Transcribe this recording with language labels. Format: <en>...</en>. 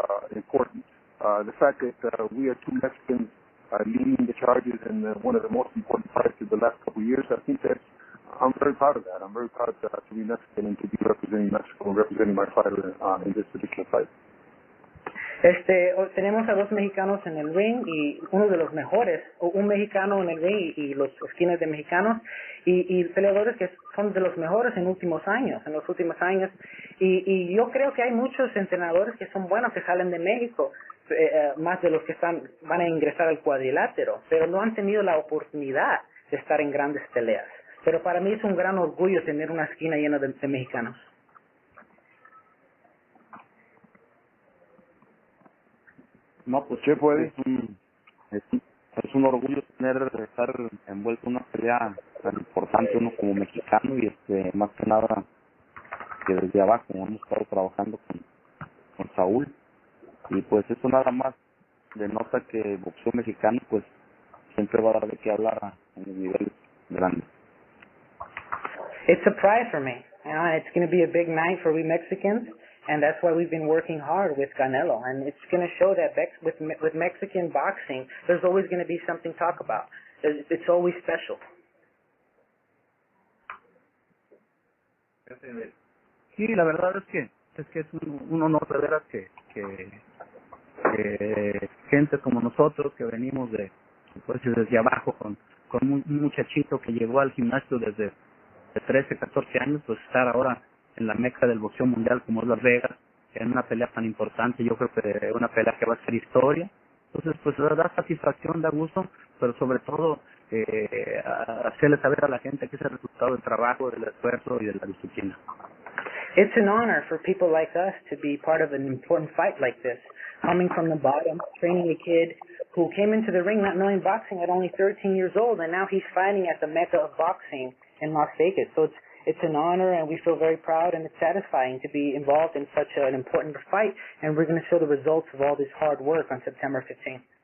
<en>The fact that we are two Mexicans leading the charges in one of the most important fights of the last couple of years, I think I'm very proud of that. I'm very proud to be Mexican and to be representing Mexico and representing my fighter in this particular fight.</en> <es>Tenemos a dos mexicanos en el ring y uno de los mejores, o un mexicano en el ring y los esquinas de mexicanos y peleadores que son de los mejores en los últimos años. Y yo creo que hay muchos entrenadores que son buenos que salen de México, más de los que van a ingresar al cuadrilátero, pero no han tenido la oportunidad de estar en grandes peleas. Pero para mí es un gran orgullo tener una esquina llena de mexicanos. No, pues CHEPO es un orgullo estar envuelto en una pelea tan importante uno como mexicano y más que nada que desde abajo hemos estado trabajando con Saúl y pues eso nada más denota que el boxeo mexicano pues siempre va a dar de qué hablar a un nivel grande.</es> <en>It's a pride for me. It's going to be a big night for we Mexicans. And that's why we've been working hard with Canelo. And it's going to show that with Mexican boxing, there's always going to be something to talk about. It's always special.</en> <es>Sí, la verdad es que es un honor de veras que gente como nosotros que venimos desde abajo con un muchachito que llegó al gimnasio desde 13, 14 años, pues estar ahora en la meca del boxeo mundial como es Las Vegas, en una pelea tan importante, yo creo que una pelea que va a ser historia. Entonces, pues da satisfacción, da gusto, pero sobre todo hacerle saber a la gente que es el resultado del trabajo, del esfuerzo y de la disciplina.</es> <en>It's an honor for people like us to be part of an important fight like this, coming from the bottom, training a kid who came into the ring not knowing boxing at only 13 years old, and now he's fighting at the mecca of boxing in Las Vegas. So it's an honor, and we feel very proud, and it's satisfying to be involved in such an important fight, and we're going to show the results of all this hard work on September 15th.</en>